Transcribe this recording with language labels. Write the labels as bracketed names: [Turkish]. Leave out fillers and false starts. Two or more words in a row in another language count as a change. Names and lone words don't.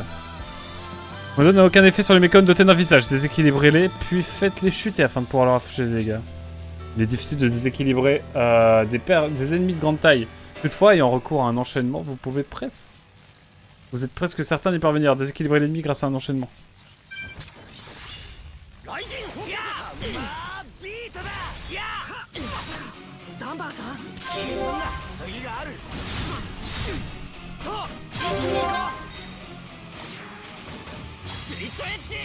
[French] Modo n'a aucun effet sur les mécons dotés d'un visage. Déséquilibrez-les, puis faites-les chuter afin de pouvoir leur afficher des dégâts. Il est difficile de déséquilibrer des ennemis de grande taille. Toutefois, ayant recours à un enchaînement, vous êtes presque certain d'y parvenir. Déséquilibrer l'ennemi grâce à un enchaînement. [Japanese] ダンバーさん、次がある。と、スリットエッジ。